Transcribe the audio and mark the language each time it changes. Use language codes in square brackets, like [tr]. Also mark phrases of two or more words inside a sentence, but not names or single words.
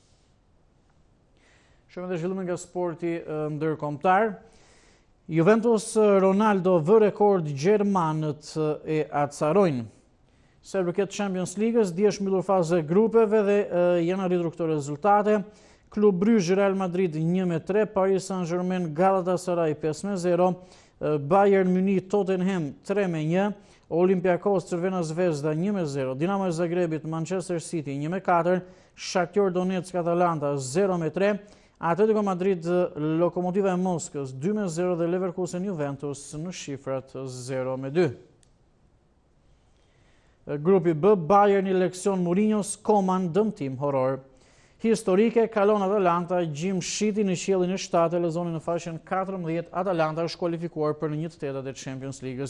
[sq] Shohim edhe zhvillimin nga sporti ndërkombëtar. Juventus Ronaldo vë rekord gjermanët e acarojnë. Se përket Champions League-s, dje është mbyllur faza e grupeve dhe janë arritur këto rezultate. Klub Brugge Real Madrid 1-3, Paris Saint-Germain Galatasaray 5-0, Bayern Munich Tottenham 3-1, Olympiakos Crvena Zvezda 1-0, Dinamo Zagrebit Manchester City 1-4, Shakhtar Donetsk Atalanta 0-3, Atletico Madrid Lokomotiva e Moskës 2-0 dhe Leverkusen Juventus në shifrat 0-2. Grupi B, Bayern i leksion Mourinho's, Koman dëmtim horror. Historike, kalon Atalanta, gjim shiti në qiellin e 7, lexoni në faqen 14, Atalanta është kualifikuar për në 1/8 e Champions League-s.